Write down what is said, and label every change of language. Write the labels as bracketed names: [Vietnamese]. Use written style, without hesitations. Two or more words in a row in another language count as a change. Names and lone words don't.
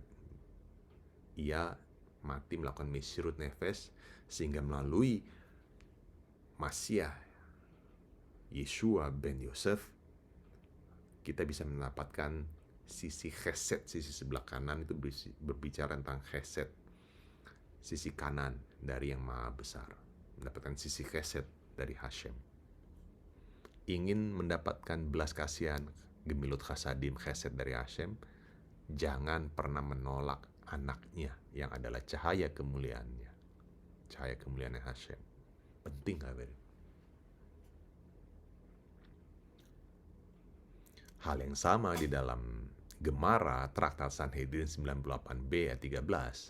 [Indonesian] Ia mati melakukan [Hebrew] מסירות נפש, [Indonesian] sehingga melalui Masiah Yeshua ben Yosef kita bisa mendapatkan sisi chesed, sisi sebelah kanan itu berbicara tentang chesed, sisi kanan dari yang maha besar, mendapatkan sisi chesed dari Hashem. Ingin mendapatkan belas kasihan, [Hebrew] גמילות חסדים, [Indonesian] chesed dari Hashem, jangan pernah menolak anaknya yang adalah cahaya kemuliaannya, cahaya kemuliaannya Hashem. Penting gak? Hal yang sama di dalam Gemara Traktat Sanhedrin 98b ayat 13.